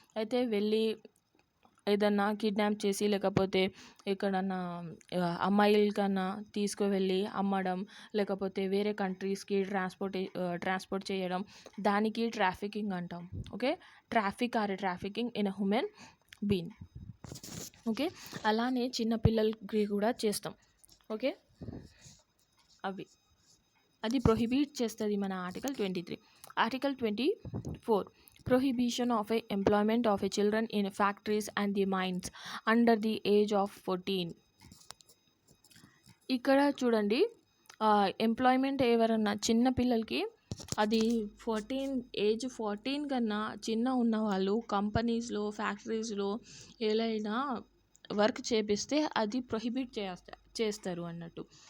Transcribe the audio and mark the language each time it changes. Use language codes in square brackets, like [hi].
[te] అయితే వెళ్ళి ఏదన్నా కిడ్నాప్ చేసి లేకపోతే ఎక్కడన్నా అమ్మాయిలకన్నా తీసుకువెళ్ళి అమ్మడం, లేకపోతే వేరే కంట్రీస్కి ట్రాన్స్పోర్ట్ చేయడం, దానికి ట్రాఫికింగ్ అంటాం. [en] Okay, trafficking in a human being. [te] Okay, అలానే చిన్నపిల్లలకి కూడా చేస్తాం. ఓకే, అది ప్రొహిబిట్ చేస్తుంది మన article 23. [en] Article 24, prohibition of a employment of a children in factories and the mines under the age of 14. [te] ఇక్కడ చూడండి, ఎంప్లాయ్మెంట్ ఎవరన్నా చిన్న పిల్లలకి అది 14 కన్నా చిన్న ఉన్న వాళ్ళు కంపెనీస్లో ఫ్యాక్టరీస్లో ఏలైనా వర్క్ చేపిస్తే అది ప్రొహిబిట్ చేస్తారు అన్నట్టు.